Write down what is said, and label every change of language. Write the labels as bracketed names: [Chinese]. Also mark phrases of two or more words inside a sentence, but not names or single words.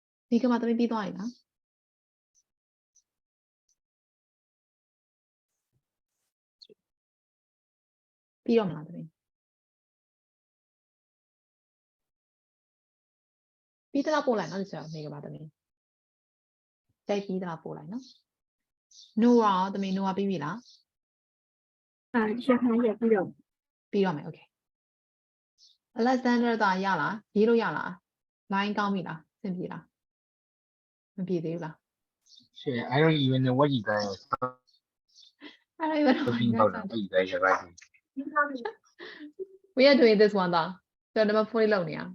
[Burmese] ဒီကမှာသမီးပြီးသွားပြီလားပြီးတော့မလားသမီးပြီးတော့ပို့လိုက်နော်ဆရာနေကပါသမီးတိုက်ပြီးတော့ပို့လိုက်နော် Noah သမီး Noah ပြီးပြီလား ရှင်းခိုင်းရပြီးတော့ ပြီးတော့မယ် okay Alexander သာရလားရေးလို့ရလား line ကောင်းပြီလားအဆင်ပြေလားမပြေသေးဘူးလား [English] Shit, I don't even know what you guys are I don't even know talking about. What you guys are writing. We are doing this one [Burmese] သာကျွန်တော် number 4 လောက်နေရ